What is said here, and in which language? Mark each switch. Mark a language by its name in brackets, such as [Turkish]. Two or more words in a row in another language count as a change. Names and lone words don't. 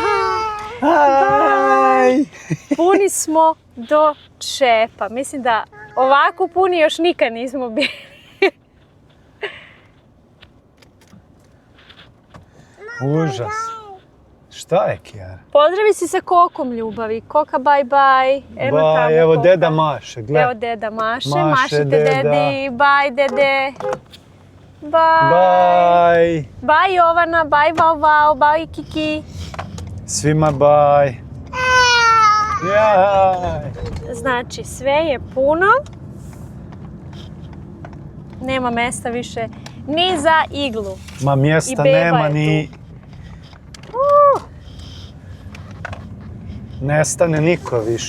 [Serbian] Aj. Puni smo do čepa. Mislim da ovako puni još nikad nismo bili. Užas. Šta je, Kijara? Pozdravi si se Kokom, ljubavi. Koka, [English] bye bye. [Serbian] Evo deda maše, gledaj. Evo deda maše. Mašite dedi. Bye dede. Bye. Bye. Bye Jovana, bye Vau Vau, bye Kiki. Svima bye. Jaj. Znači, sve je puno. Nema mjesta više ni za iglu. Ma mjesta nema ni... Nestane niko više.